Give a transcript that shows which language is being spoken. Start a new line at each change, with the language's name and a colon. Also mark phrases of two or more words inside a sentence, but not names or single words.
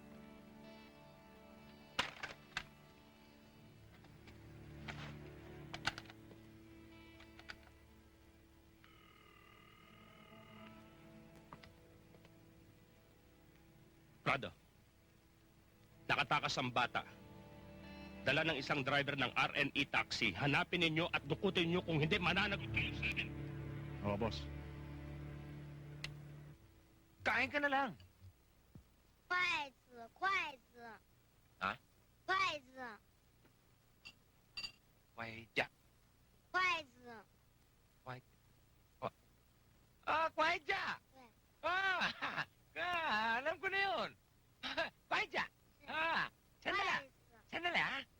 Filipino: Prado, nakatakas ang bata. Dala ng isang driver ng RNE taxi. Hanapin ninyo at dukutin ninyo kung hindi mananagot kayo sa akin. Oo, boss. Kain ka na lang.
Chinese: 筷子，筷子。啊？筷子，
English: Wait, ja.
Chinese: 筷子。
English: Quiet ja. Yeah.
Filipino: Alam ko na yun.
English: Quiet ja.
Filipino: Sandali.
Chinese: 筷子。
Filipino: Sandali, ha?